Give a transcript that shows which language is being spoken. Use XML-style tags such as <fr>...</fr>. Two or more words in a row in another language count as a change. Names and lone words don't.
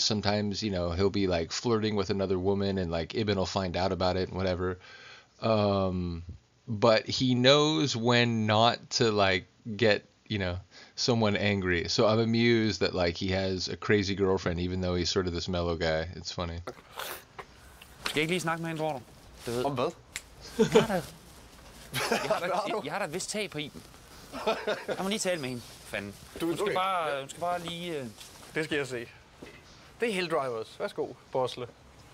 <en>Sometimes, he'll be, like, flirting with another woman, and, like, Ibn will find out about it and whatever. But he knows when not to, like, get, someone angry. So I'm amused that, like, he has a crazy girlfriend, even though he's sort of this mellow guy. It's funny.</en> <da>Skal jeg ikke lige snakke med hende, tror du? Du ved. Om hvad? Jeg har da et vist tag på Iben. Jeg må lige tale med hende. Fanden. Hun skal bare lige... Det skal jeg se. Det er Helldrivers. Værsgo, Bosle.</da>